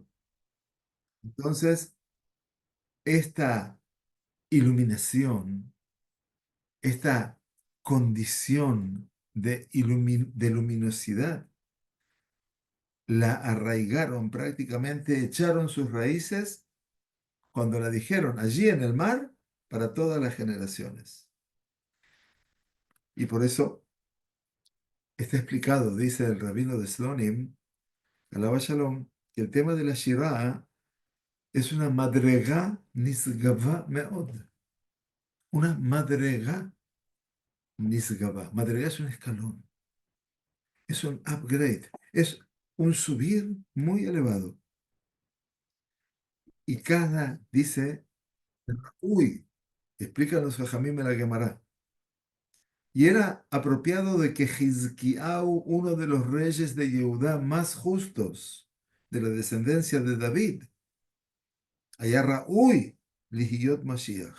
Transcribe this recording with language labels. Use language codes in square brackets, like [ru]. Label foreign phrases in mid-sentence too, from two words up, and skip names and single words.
[es] Entonces, esta iluminación, esta condición de luminosidad, la arraigaron prácticamente, echaron sus raíces cuando la dijeron allí en el mar para todas las generaciones. Y por eso está explicado, dice el rabino de Slonim, Alaba Shalom, que el tema de la Shirah es una [he] מדרגה נשגבה מאוד. [es] Una [he] מדרגה נשגבה. [es] Madrega es un escalón, es un upgrade, es un subir muy elevado. Y cada, dice, uy, explican los Jajamim en la Gemara. Y era apropiado de que Hizkiau, uno de los reyes de Yehudá más justos, de la descendencia de David, allá Raúl, [he] להיות משיח.